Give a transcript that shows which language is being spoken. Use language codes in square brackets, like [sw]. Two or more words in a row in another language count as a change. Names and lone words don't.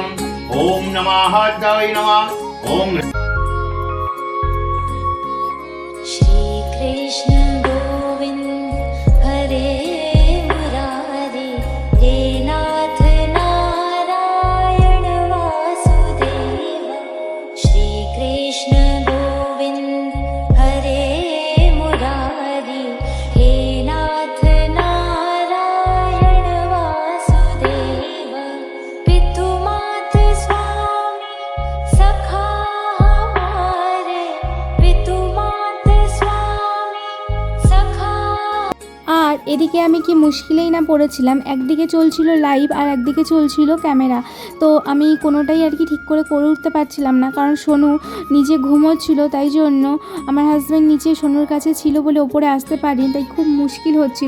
[sa] ওম নমঃ অধ্যায় নমঃ। ওম श्रीकृष्ण गोविन्द हरे मुरारे, हे नाथ नारायण वासुदेव। श्रीकृष्ण गोविन्द हरे मुरारे, हे नाथ नारायण वासुदेव। [hi] पितुमात स्वामी सखा हमारे, पितुमात स्वामी सखा। [bn] আর এদিকে আমি কি মুশকিলেই না পড়েছিলাম, একদিকে চলছিল লাইভ আর একদিকে চলছিল ক্যামেরা। তো আমি কোনোটাই আর কি ঠিক করে উঠতে পারছিলাম না, কারণ সোনু নিজে ঘুমোচ্ছিল, তাই জন্য আমার হাজব্যান্ড নিচে সোনুর কাছে ছিল বলে ওপরে আসতে পারিনি, তাই খুব মুশকিল হচ্ছিল।